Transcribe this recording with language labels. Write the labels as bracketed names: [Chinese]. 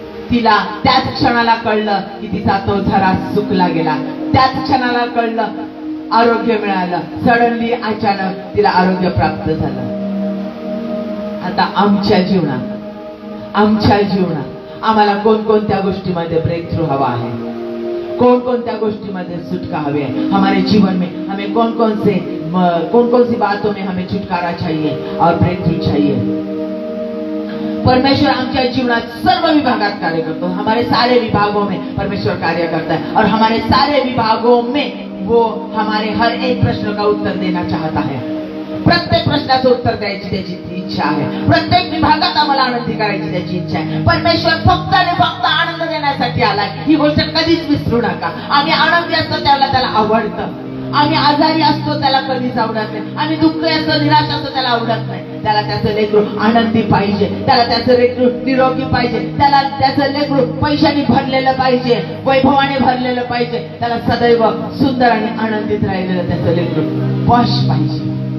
[Marathi] तिला त्याच क्षणाला कळलं की तिचा तो झरा सुकला गेला, त्याच क्षणाला कळलं आरोग्य मिळालं, सडनली अचानक तिला आरोग्य प्राप्त झालं. आता आमच्या जीवनात आम्हाला कोणकोणत्या गोष्टीमध्ये ब्रेक थ्रू हवा है, कोणकोणत्या गोष्टीमध्ये सुटका हवी है. [Hindi] हमारे जीवन में हमें कौन कौन सी बातों में हमें छुटकारा चाहिए और ब्रेक थ्रू चाहिए. [Marathi] परमेश्वर आमच्या जीवनात सर्व विभागात कार्य करतो. [Hindi] हमारे सारे विभागों में परमेश्वर कार्य करता है और हमारे सारे विभागों में वो हमारे हर एक प्रश्न का उत्तर देना चाहता है. [Marathi] प्रत्येक प्रश्नाचं उत्तर द्यायची त्याची इच्छा आहे. प्रत्येक विभागात आम्हाला आनंदी करायची त्याची इच्छा आहे. परमेश्वर फक्त आणि फक्त आनंद देण्यासाठी आलाय. ही गोष्ट कधीच विसरू नका. आम्ही आनंदी असतो त्याला आवडतं. आम्ही आजारी असतो त्याला कधीच आवडत नाही. आम्ही दुःखी असतो, निराश असतो त्याला आवडत नाही. त्याला त्याचं लेकरू आनंदी पाहिजे, त्याला त्याचं लेकरू निरोगी पाहिजे, त्याला त्याचं लेकरू पैशाने भरलेलं पाहिजे, वैभवाने भरलेलं पाहिजे, त्याला सदैव सुंदर आणि आनंदित राहिलेलं त्याचं लेकरू पॉश पाहिजे.